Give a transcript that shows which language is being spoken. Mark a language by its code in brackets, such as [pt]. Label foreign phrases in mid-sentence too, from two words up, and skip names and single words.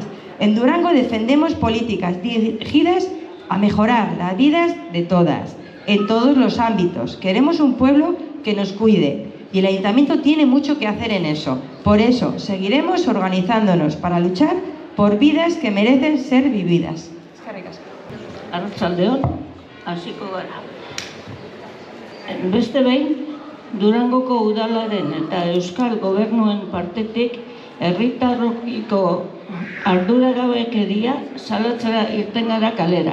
[es] En Durango defendemos políticas dirigidas a mejorar las vidas de todas, en todos los ámbitos. Queremos un pueblo que nos cuide y el Ayuntamiento tiene mucho que hacer en eso. Por eso seguiremos organizándonos para luchar por vidas que merecen ser vividas. [eu] Arratsaldeon, hasiko gara. Beste behin, Durangoko udalaren eta Euskal Gobernuen partetik herritarrokiko arduragabekeria salatzera irten gara kalera.